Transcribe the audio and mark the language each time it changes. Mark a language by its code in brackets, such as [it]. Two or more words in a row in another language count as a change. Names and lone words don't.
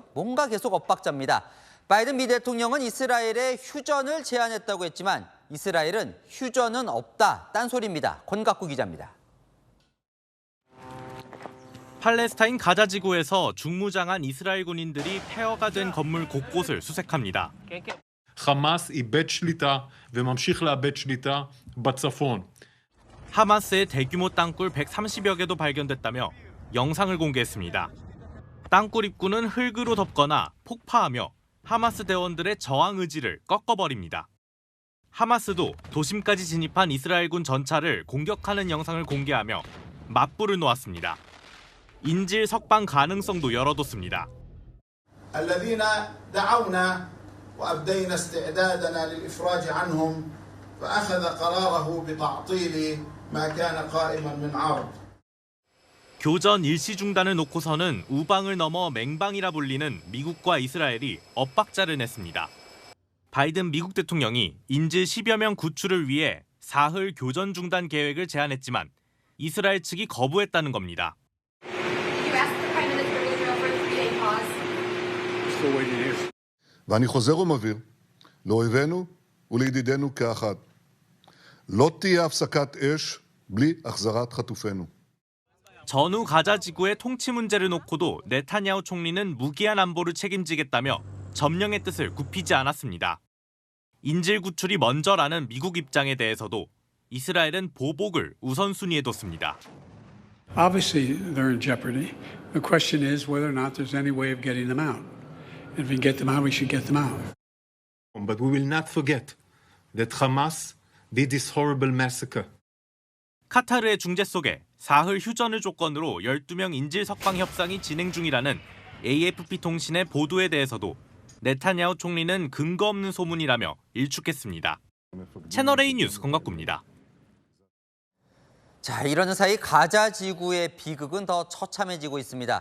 [ko] 뭔가 계속 엇박자입니다. 바이든 미 대통령은 이스라엘에 휴전을 제안했다고 했지만 이스라엘은 휴전은 없다, 딴소리입니다. 권갑구 기자입니다. 팔레스타인 가자 지구에서 중무장한 이스라엘 군인들이 폐허가 된 건물 곳곳을 수색합니다. [he] חמאס איבד שליטה וממשיך לאבד שליטה בצפון. [ko] 하마스의 대규모 땅굴 130여 개도 발견됐다며 영상을 공개했습니다. 땅굴 입구는 흙으로 덮거나 폭파하며 하마스 대원들의 저항 의지를 꺾어버립니다. 하마스도 도심까지 진입한 이스라엘군 전차를 공격하는 영상을 공개하며 맞불을 놓았습니다. 인질 석방 가능성도 열어뒀습니다. [ar] الذين دعونا وأبدينا استعدادنا للإفراج عنهم فأخذ قراره بتعطيل ما كان قائما من عرض. [ko] 교전 일시 중단을 놓고서는 우방을 넘어 맹방이라 불리는 미국과 이스라엘이 엇박자를 냈습니다. 바이든 미국 대통령이 인질 10여 명 구출을 위해 사흘 교전 중단 계획을 제안했지만 이스라엘 측이 거부했다는 겁니다. [he] ואני חוזר ומבהיר לאויבינו ולידידינו כאחד. לא תהיה הפסקת אש בלי החזרת חטופינו. [ko] 전후 가자 지구의 통치 문제를 놓고도 네타냐후 총리는 무기한 안보를 책임지겠다며 점령의 뜻을 굽히지 않았습니다. 인질 구출이 먼저라는 미국 입장에 대해서도 이스라엘은 보복을 우선순위에 뒀습니다. [en] Obviously, they're in jeopardy. The question is whether or not there's any way of getting them out. If we can get them out, we should get them out. But we will not forget that Hamas did this horrible massacre. [ko] 카타르의 중재 속에 사흘 휴전을 조건으로 12명 인질 석방 협상이 진행 중이라는 AFP 통신의 보도에 대해서도 네타냐후 총리는 근거 없는 소문이라며 일축했습니다. 채널A 뉴스 권갑구입니다. 자, 이러는 사이 가자 지구의 비극은 더 처참해지고 있습니다.